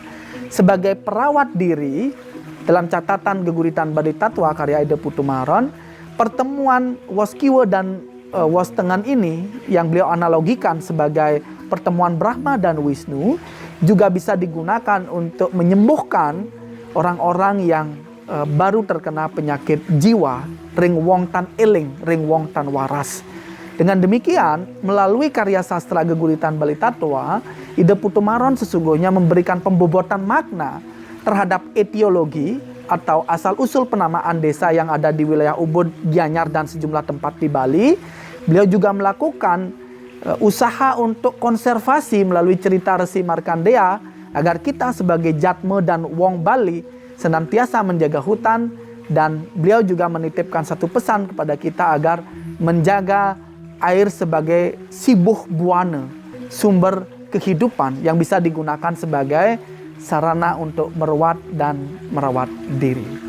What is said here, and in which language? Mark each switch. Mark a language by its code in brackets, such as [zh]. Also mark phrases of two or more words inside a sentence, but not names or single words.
[id] Sebagai perawat diri, dalam catatan Geguritan Bali Tatwa karya Ida Putumaron, pertemuan Wos Kiwa dan Wos Tengan ini yang beliau analogikan sebagai pertemuan Brahma dan Wisnu juga bisa digunakan untuk menyembuhkan orang-orang yang baru terkena penyakit jiwa, [ban] ring wong tan eling, ring wong tan waras. [id] Dengan demikian, melalui karya sastra Geguritan Bali Tatwa, Ida Putumaron sesungguhnya memberikan pembobotan makna terhadap etiologi atau asal-usul penamaan desa yang ada di wilayah Ubud, Gianyar, dan sejumlah tempat di Bali. Beliau juga melakukan usaha untuk konservasi melalui cerita Resi Markandeya agar kita sebagai Jatme dan Wong Bali senantiasa menjaga hutan, dan beliau juga menitipkan satu pesan kepada kita agar menjaga air sebagai sibuh buana, sumber kehidupan yang bisa digunakan sebagai sarana untuk merawat dan merawat diri.